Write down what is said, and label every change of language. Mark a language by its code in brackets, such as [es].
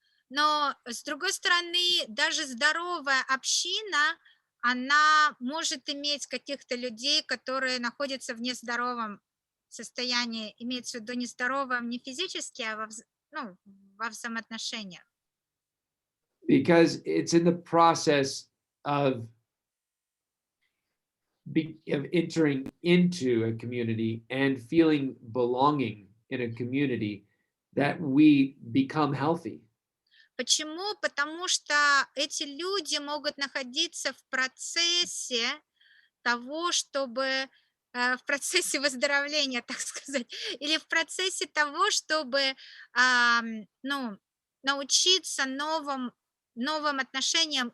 [ru] Но с другой стороны, даже здоровая община, она может иметь каких-то людей, которые находятся в нездоровом состоянии, имеется в виду нездоровом не физически, а ну, во взаимоотношениях. [en] Because it's in the process of entering into a community and feeling belonging in a community that we become healthy. [ru] Почему? Потому что эти люди могут находиться в процессе того, чтобы в процессе выздоровления, так сказать, или в процессе того, чтобы ну, научиться новым отношениям.